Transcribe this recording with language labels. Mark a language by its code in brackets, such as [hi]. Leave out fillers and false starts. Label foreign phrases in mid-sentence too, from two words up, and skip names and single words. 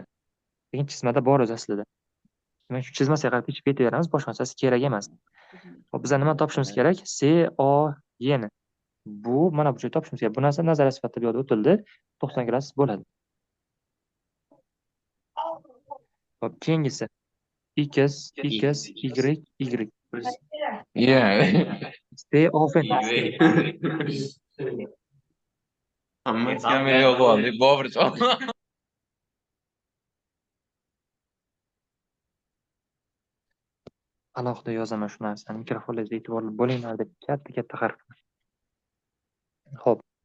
[uz] Lekin chizmada bor o'zi aslida. Demak, shu chizmasiga qarab kechib ketaveramiz. Boshqa narsasi kerak emas. Hop, bizlar nima topishimiz kerak? COY ni. Bu mana bu joyda topishimiz kerak. Bu narsa nazariya sifatida bu yerda o'tildi. 90 gradus bo'ladi. Hop, keyingisi x, y, y. [en] Yeah. Stay open. [uz] Hammasi kamera yo'q bo'ldi. Boburjon. Alohida yozaman shu narsani. Mikrofoningizga e'tiborli bo'linglar deb katta harf. Xo'p.